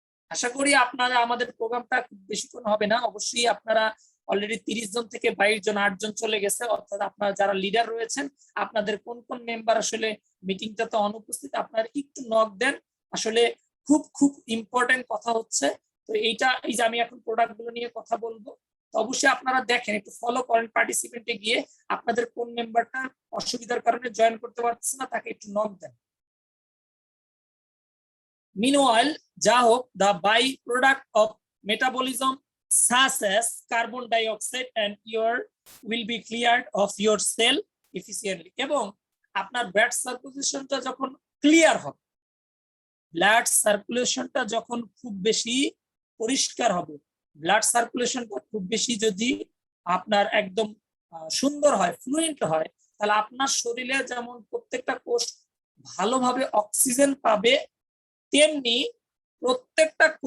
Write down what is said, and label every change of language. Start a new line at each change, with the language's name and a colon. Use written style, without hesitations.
Bangla: আশা করি আপনারা, আমাদের প্রোগ্রামটা খুব বেশিক্ষণ হবে না, অবশ্যই আপনারা অলরেডি 30 জন থেকে 22 জন 8 জন চলে গেছে, অর্থাৎ আপনারা যারা লিডার রয়েছেন আপনাদের কোন কোন মেম্বার আসলে মিটিংটাতে অনুপস্থিত আপনারা একটু নক দেন। আসলে খুব খুব ইম্পর্টেন্ট কথা হচ্ছে। তো এইটা, এই যে আমি এখন প্রোডাক্ট গুলো নিয়ে কথা বলবো, তো অবশ্যই আপনারা দেখেন, একটু ফলো করেন, পার্টিসিপেন্টে গিয়ে আপনাদের কোন মেম্বারটা অসুবিধার কারণে জয়েন করতে পারছে না তাকে একটু নক দেন।
English: Meanwhile,
Bangla: যা হোক,
English: the byproduct of metabolism such as carbon dioxide and air will be cleared of your cell efficiently.
Bangla: এবং আপনার ব্লাড সার্কুলেশনটা যখন ক্লিয়ার হবে, ব্লাড সার্কুলেশনটা যখন খুব বেশি পরিষ্কার হবে, ব্লাড সার্কুলেশনটা খুব বেশি যদি আপনার একদম সুন্দর হয়, ফ্লুয়েন্ট হয়, তাহলে আপনার শরীরে যেমন প্রত্যেকটা কোষ ভালোভাবে অক্সিজেন পাবে, তেমনি প্রত্যেকটা